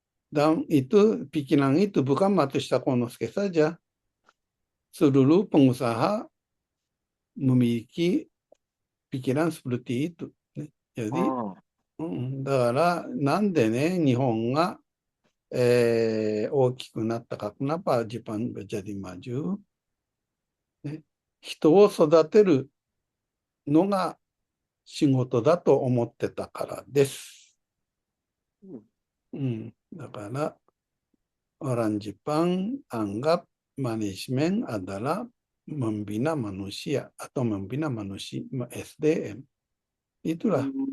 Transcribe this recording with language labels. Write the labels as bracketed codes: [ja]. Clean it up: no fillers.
[id] Dan itu pikiran itu bukan Matsushita Konosuke saja. Seluruh pengusaha memiliki pikiran seperti itu. Jadi, Oh. [ja] だから、なんでね、日本が、大きくなったか、 [id] kenapa Jepang jadi maju? [ja] ね、人を育てるのが仕事だと思ってたからです。だから、 [id] orang Jepang anggap manajemen adalah membina manusia atau membina manusia SDM. Itulah.